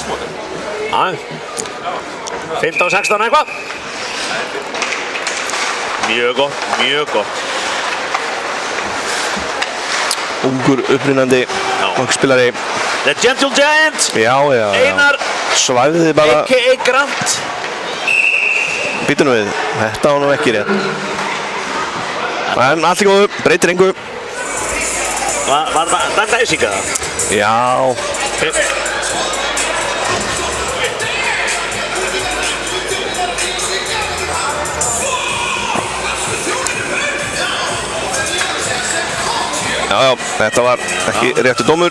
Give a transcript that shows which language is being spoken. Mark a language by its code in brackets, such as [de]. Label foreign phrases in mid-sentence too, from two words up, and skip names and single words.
[is] 15-16 eitthvað. Mjög gott. Ungur upprýnandi spilari. [en] The Gentle Giant. [is] Já. Einar. Svæfði bara. A.k.a. Grant. Býtu nú við. Þetta var nú ekki rétt. En allt í góðu. Breytir engu. Var það dæmd æsing eða? Já. Já, þetta var ekki réttur dómur.